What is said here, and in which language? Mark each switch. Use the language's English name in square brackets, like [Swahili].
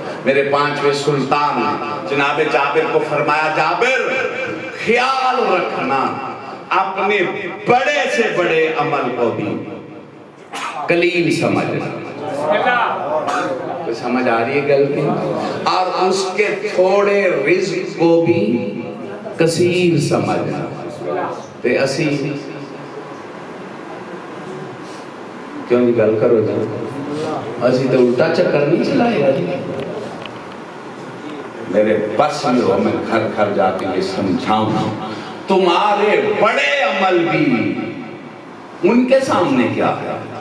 [Urdu] میرے 5ویں سلطان جناب جابر کو فرمایا جابر خیال رکھنا اپنے بڑے سے بڑے عمل کو بھی قلیل سمجھنا. سمجھ آ رہی ہے گل کی؟ اور اس کے تھوڑے رزق کو بھی کثیر سمجھنا. [Punjabi] تے اسی کیوں نہیں گل کرو جی اسی تو الٹا چکر نہیں چلائے گا جی. [Urdu] میرے بس میں ہو میں گھر گھر جا کے یہ سمجھاؤں تمہارے بڑے عمل بھی ان کے سامنے کیا ہے.